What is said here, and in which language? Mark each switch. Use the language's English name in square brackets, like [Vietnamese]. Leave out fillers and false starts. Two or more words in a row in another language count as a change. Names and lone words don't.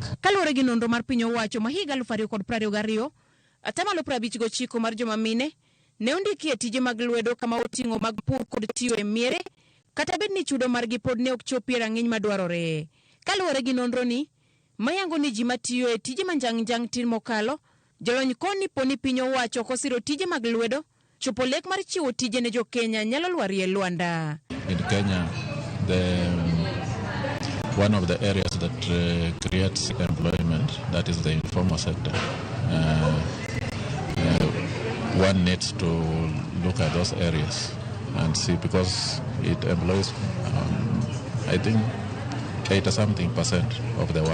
[Luo (Kenya and Tanzania)] Kaluwore gi nonro mar piny owacho ma higa 2022, atamalo 59 mar joma mine ne ondiki e tije mag lwedo kama oting'o mag pur kod tiyo e miere, kata bed ni chudo margi pod ne ok chopi e rang'iny madwarore. Kaluwore gi nonro ni, mayango ni ji matiyo e tije manjang' tin mokalo, jolony koni poni piny owacho kosiro tije mag lwedo, chopo lek mar chiwo tije ne jo Kenya nyalo lwari e lwanda. [English] In Kenya, one of the areas that creates employment, that is the informal sector. One needs to look at those areas and see, because it employs, I think, 80-something% of the workers.